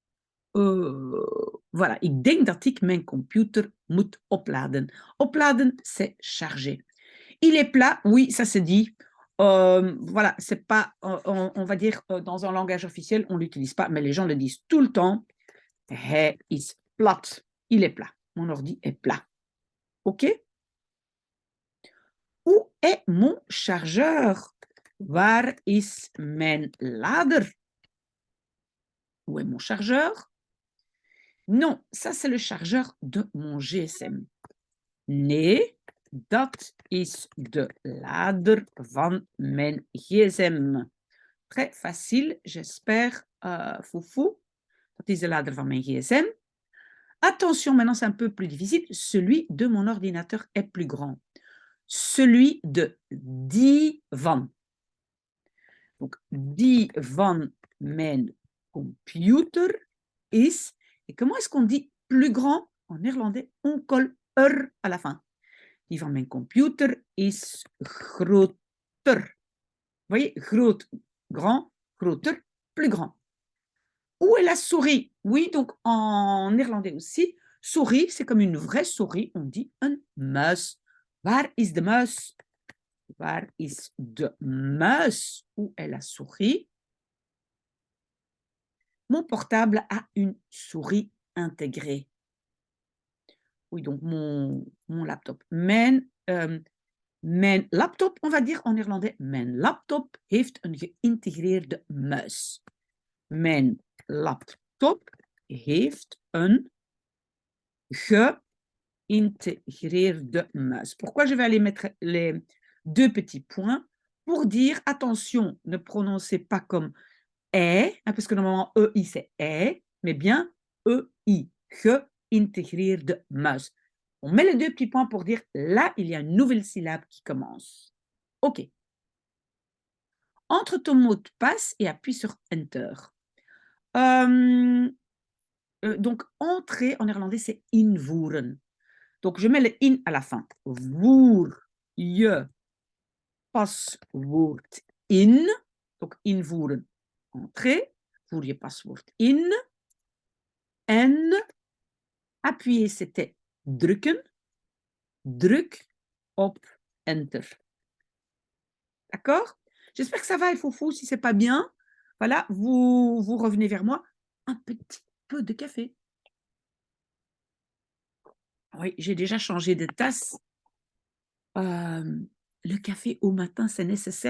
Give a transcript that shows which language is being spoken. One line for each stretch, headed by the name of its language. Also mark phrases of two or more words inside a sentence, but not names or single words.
French: Voilà,
Dutch: ik denk dat ik mijn computer moet opladen.
French: Opladen, c'est charger. Il est plat, oui, ça se dit. Voilà, c'est pas, on va dire, dans un langage officiel, on l'utilise pas, mais les gens le disent tout le temps.
Dutch: Hij is plat.
French: Il est plat. Mon ordi est plat. OK? Où est mon chargeur?
Dutch: Waar is mijn lader?
French: Où est mon chargeur? Non, ça c'est le chargeur de mon GSM.
Dutch: Nee, dat is de lader van mijn GSM.
French: Très facile, j'espère, Foufou.
Dutch: Dat is de lader van mijn GSM.
French: Attention, maintenant c'est un peu plus difficile. Celui de mon ordinateur est plus grand. Celui de
Dutch: die van. Donc, die van mijn computer is.
French: Et comment est-ce qu'on dit plus grand? En néerlandais, on colle er à la fin.
Dutch: Die van mijn computer is groter.
French: Vous voyez, groot, grand, groter, plus grand. Où est la souris? Oui, donc en néerlandais aussi, souris, c'est comme une vraie souris, on dit
Dutch: een muis. Waar is de muis? Waar is de muis?
French: Où est la souris? Mon portable a une souris intégrée. Oui, donc mon laptop.
Dutch: Mijn laptop,
French: on va dire en néerlandais,
Dutch: mijn laptop heeft een geïntegreerde muis. Mijn laptop heeft een geïntegreerde muis.
French: Pourquoi je vais aller mettre les deux petits points? Pour dire, attention, ne prononcez pas comme est, parce que normalement EI c'est est, mais bien EI,
Dutch: geïntegreerde muis.
French: On met les deux petits points pour dire, là, il y a une nouvelle syllabe qui commence. OK. Entre ton mot de passe et appuie sur Enter. Donc, entrer en néerlandais, c'est invoeren. Donc, je mets le in à la fin.
Dutch: Voer je paswoord in.
French: Donc, invoeren, entrer.
Dutch: Voer je paswoord in.
French: En appuyer, c'était drukken.
Dutch: Druk op Enter.
French: D'accord? J'espère que ça va, Foufou. Si ce n'est pas bien, voilà, vous revenez vers moi. Un petit peu de café. Oui, j'ai déjà changé de tasse. Le café au matin, c'est nécessaire.